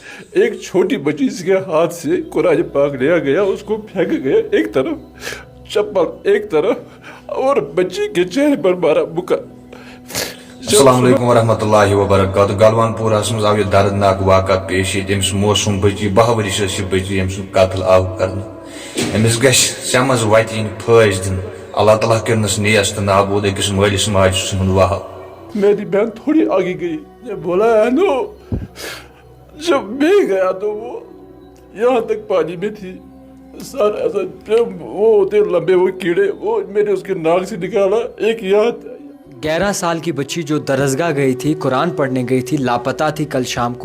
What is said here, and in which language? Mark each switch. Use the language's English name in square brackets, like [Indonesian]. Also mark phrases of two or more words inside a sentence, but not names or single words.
[Urdu] ایک چھوٹی بچی کے ہاتھ سے قرآن پاک لیا گیا، اس کو پھینک گیا ایک طرف، چپل ایک طرف اور بچی کے چہرے پر مارا مکا. [Arabic] السلام عليكم ورحمة الله وبركاته. [Kashmiri] गलवान पूरस मज आव दर्दनाक वाक़ा पेश यम्स मोसूम बच्ची 12 वर्ष बच्ची यम्स कत्ल आव कर अमिस गश समझ वत फैज दिन। अल्लाह ताला करनस नियस तो नाबूद अकिस मालिस माज वाह। [Urdu] میری بہن تھوڑی آگے گئی، بولا نو جب میں گیا تو وہ یہاں تک پانی میں تھی، سر ایسا وہ ہوتے لمبے وہ کیڑے، وہ میں نے اس کے ناک سے نکالا ایک یاد. 11 سال کی بچی جو درسگاہ گئی تھی، قرآن پڑھنے گئی تھی، لاپتہ تھی کل شام کو.